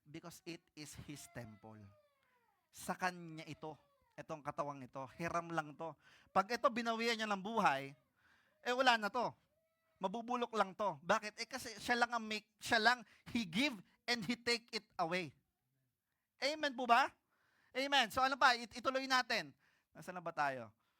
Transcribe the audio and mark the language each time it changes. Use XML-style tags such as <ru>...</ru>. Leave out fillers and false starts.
<en>Because it is His temple.</en> <tl>Sa Kanya ito. Itong katawang ito. Hiram lang to. Pag ito binawian niya ng buhay, wala na to. Mabubulok lang to. Bakit? Kasi siya lang</tl> <en>He give and He take it away.</en> <tl>Amen po ba? Amen. So ano pa? Ituloy natin. Nasaan na ba tayo?</tl>